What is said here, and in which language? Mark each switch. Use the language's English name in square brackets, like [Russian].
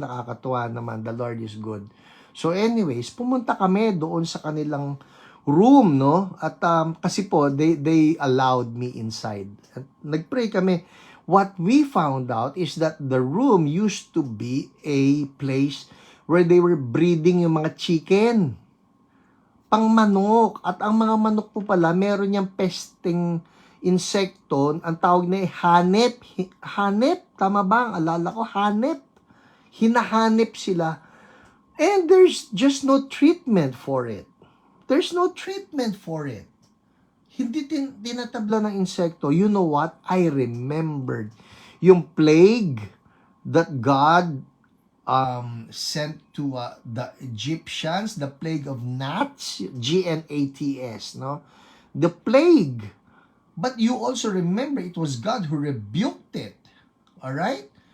[Filipino] Nakakatuwa naman. [English] The Lord is good. So anyways, [Filipino] pumunta kami doon sa kanilang room, no? At kasi po, [English] they allowed me inside. [Filipino] At nagpray kami. [English] What we found out is that the room used to be a place where they were breeding [Filipino] yung mga [English] chicken. [Filipino] Pang manok. At ang mga manok po pala, meron niyang pesting insekto. Ang tawag na hanep. Hanep? Tama ba? Ang alala ko, hanep. Hinahanep sila. [English] And there's just no treatment for it. There's no treatment for it. [Filipino] Hindi tinatabla ng insekto. [English] You know what? I remembered yung plague that God sent to the Egyptians, the plague of gnats, G-N-A-T-S, no? The plague. But you also remember it was God who rebuked it. All right?